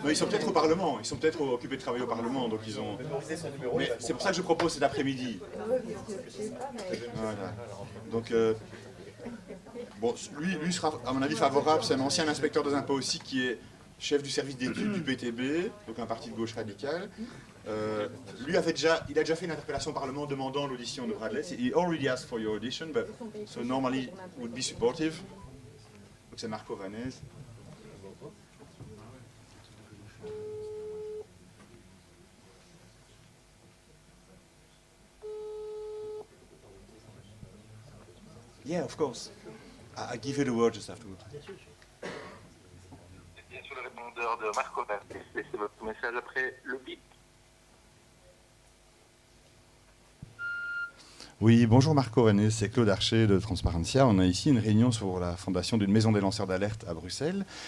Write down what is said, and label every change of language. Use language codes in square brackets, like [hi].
[fr] Mais ils sont peut-être au Parlement, ils sont peut-être occupés de travailler au Parlement, donc ils ont... Mais c'est pour ça que je propose cet après-midi. Voilà. Donc, bon, lui sera, à mon avis, favorable. C'est un ancien inspecteur des impôts aussi qui est chef du service d'études du PTB, donc un parti de gauche radicale. Lui il a déjà fait une interpellation au Parlement demandant l'audition de Bradley. [en] He already asked for your audition, but so normally would be supportive. [fr] Donc c'est Marco Vanez. [en] Yeah, of course. I give you the word just afterwards. [fr] Bien sur le répondeur de Marco Vanès, laissez votre message après le bip. Oui, bonjour Marco Vanès, c'est Claude Archer de Transparentia. On a ici une réunion sur la fondation d'une maison des lanceurs d'alerte à Bruxelles.